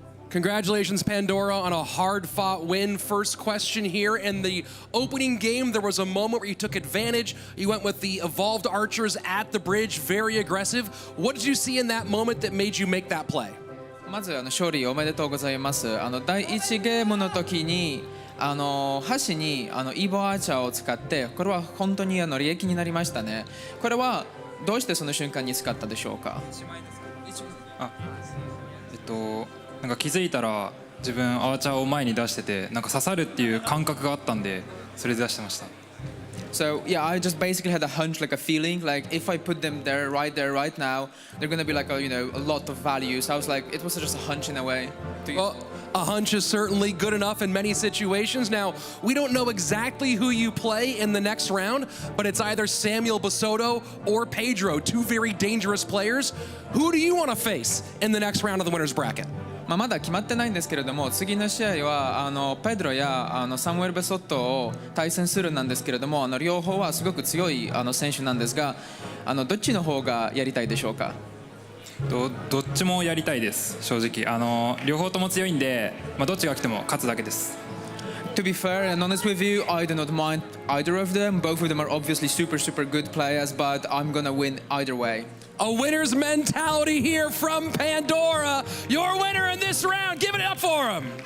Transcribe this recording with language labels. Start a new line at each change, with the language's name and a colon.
English: Congratulations, Pandora, on a hard-fought win. First question here. In the opening game, there was a moment where you took advantage. You went with the evolved archers at the bridge, very aggressive. What did you see in that moment that made you make that play?
Japanese: まず勝利おめでとうございます。第1ゲームの時に箸にイーボアーチャーを使って、これは本当に利益になりましたね。これはどうしてその瞬間に使ったでしょうか？なんか気づいたら自分アーチャーを前に出しててなんか刺さるっていう感覚があったんでそれで出してました。
English: So yeah, I just basically had a hunch, like a feeling, like if I put them there, right now, they're gonna be like a, a lot of value. So I was like, it was just a hunch in a way. Well, a hunch is certainly good enough in many situations. Now, we don't know exactly who you play in the next round, but it's either Samuel Basoto or Pedro, two very dangerous players. Who do you want to face in the next round of the winner's bracket?
Japanese: まだ決まってないんですけれども、次の試合はペドロやサムエル・ベソットを対戦するなんですけれども、両方はすごく強い選手なんですが、どっちの方がやりたいでしょうか？どっちもやりたいです正直。両方とも強いんで、どっちが来ても勝つだけです。
English: To be fair and honest with you, I do not mind either of them. Both of them are obviously super good players, but I'm gonna win either way. A winner's mentality here from Pandora. Your winner in this round. Give it up for him.